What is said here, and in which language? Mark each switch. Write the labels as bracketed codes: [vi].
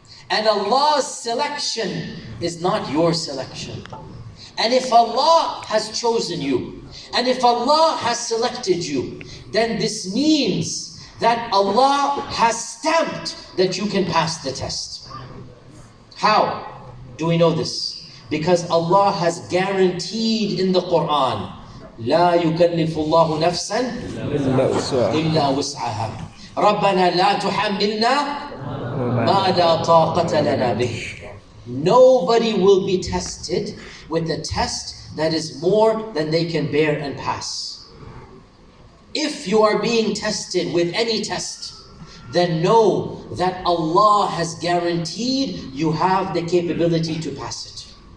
[en] And Allah's selection is not your selection. And if Allah has chosen you, and if Allah has selected you, then this means that Allah has stamped that you can pass the test. How do we know this? Because Allah has guaranteed in the Quran, [ar] لا يكلف الله نفسا إلا وسعها ربنا لا تحملنا ما لا طاقة لنا به. [en] Nobody will be tested with a test that is more than they can bear and pass. If you are being tested with any test, then know that Allah has guaranteed you have the capability to pass it.